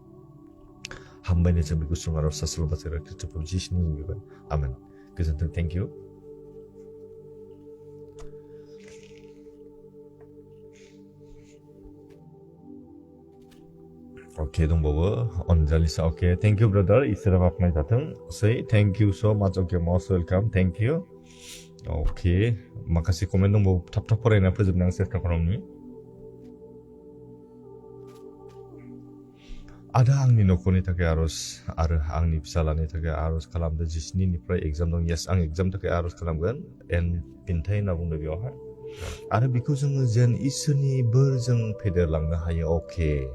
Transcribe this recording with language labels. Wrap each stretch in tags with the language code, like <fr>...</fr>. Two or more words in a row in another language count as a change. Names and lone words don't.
<brx>हामबायनो जों बेखौ सुं आरो सासल बासेर खृष्टफोर जिसुनि मुङाव बिबाय आमेन गोजोन्थों</brx> <en>thank you okay</en> <brx>दंबावो अनजालिसा ओके</brx> <en>thank you brother</en> <brx>इसोरा बाखनाय जाथों सै</brx> <en>thank you so much okay most welcome thank you okay</en> <brx>माखासे कमेन्ट दंबावो थाब थाब फरायना फोजोबनो आं सेस्था खालामनि आदा आंनि नखरनि थाखाय आरज आरो आंनि फिसालानि थाखाय आरज खालामदो जिस्निनिफ्राय एग्जाम दं यस आं एग्जामनि थाखाय आरज खालामगोन एन फिनथाय होनना बुंदों बेवहाय आरो बेखौ जोङो जेन इसोरनि बोरजों फेदेरलांनो हायो अके</brx>